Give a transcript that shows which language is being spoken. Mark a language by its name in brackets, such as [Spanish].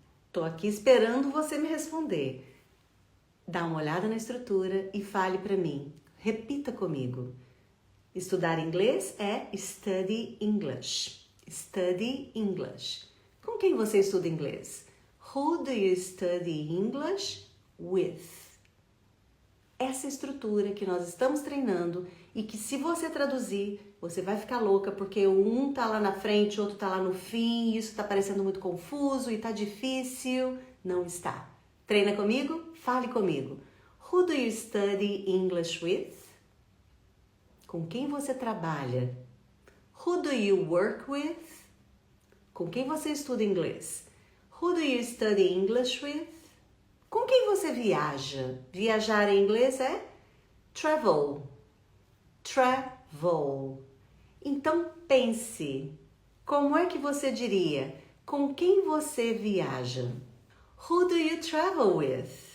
[Portuguese] Tô aqui esperando você me responder. Dá uma olhada na estrutura e fale para mim. Repita comigo. Estudar inglês é study English. Study English. Com quem você estuda inglês? [English] Who do you study English with? [Portuguese] Essa estrutura que nós estamos treinando e que se você traduzir, você vai ficar louca porque um tá lá na frente, o outro tá lá no fim, e isso tá parecendo muito confuso e tá difícil. Não está. Treina comigo? Fale comigo. [English] Who do you study English with? [Portuguese] Com quem você trabalha? [English] Who do you work with? [Portuguese] Com quem você estuda inglês? [English] Who do you study English with? [Portuguese] Com quem você viaja? Viajar em inglês é travel. Travel. Então pense, como é que você diria? Com quem você viaja? [English] Who do you travel with?